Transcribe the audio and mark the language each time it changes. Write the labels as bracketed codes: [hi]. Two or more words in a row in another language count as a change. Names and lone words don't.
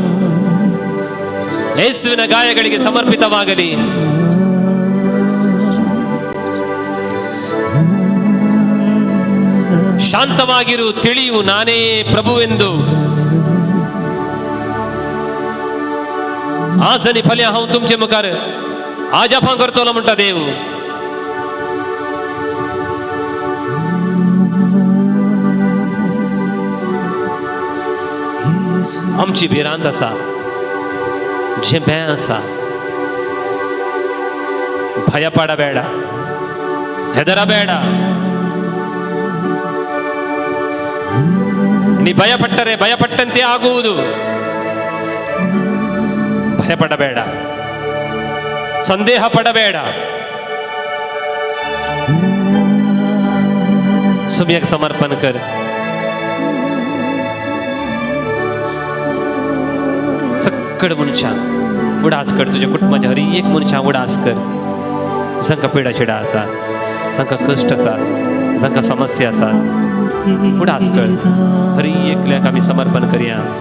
[kn] ಯೇಸುವಿನ ಗಾಯಗಳಿಗೆ ಸಮರ್ಪಿತವಾಗಲಿ ಶಾಂತವಾಗಿರು ತಿಳಿಯು ನಾನೇ ಪ್ರಭುವೆಂದು [kok] आजनी फल्या हांव तुमचे मुखार आजापां करतलो म्हणटा देव आमची भिरांत आसा जे भंय आसा [kn] ಭಯ ಪಡಾ ಬೇಡಾ ಹೆದರ ಬೇಡ ನೀ ಭಯಪಟ್ಟರೆ ಭಯಪಟ್ಟಂತೆ ಆಗುವುದು ಭಯಪಡಬೇಡ ಸಂದೇಹ ಪಡಬೇಡ [kok] सम्यक समर्पण कर सकड मनशां उडास कर तुझ्या कुटुंबाच्या हर एक मनशां उडास कर जांकां पिडा शिडा आसा जांकां कश्ट आसा जांकां समस्या आसा उडास कर हर एकल्याक आमी समर्पण करया